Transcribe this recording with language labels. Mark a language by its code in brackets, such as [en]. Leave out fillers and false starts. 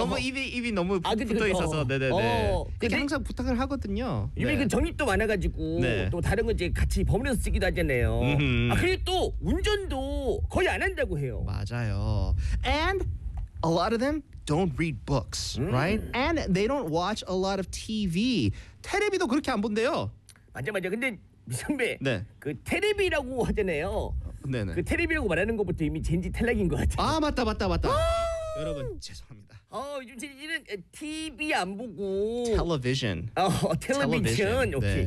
[ko] 너무 입이 너무 붙어 있어서 네. 근데 항상 부탁을 하거든요. 요즘에 네. 그 적립도 많아가지고 네. 또 다른 거 이제 같이 버무려서 쓰기도 하잖아요. 그리고 또 운전도 거의 안 한다고 해요. 맞아요. [en] And a lot of them don't read books, right? And they don't watch a lot of TV. [ko] 테레비도 그렇게 안 본대요. 맞아. 근데 선배, 네. 그 테레비라고 하잖아요. 네네. 그 테레비라고 말하는 것부터 이미 젠지 탈락인 것 같아요. 맞다. 여러분 죄송합니다. 요즘 젠지는 TV 안 보고 텔레비전. 텔레비전. 오케이.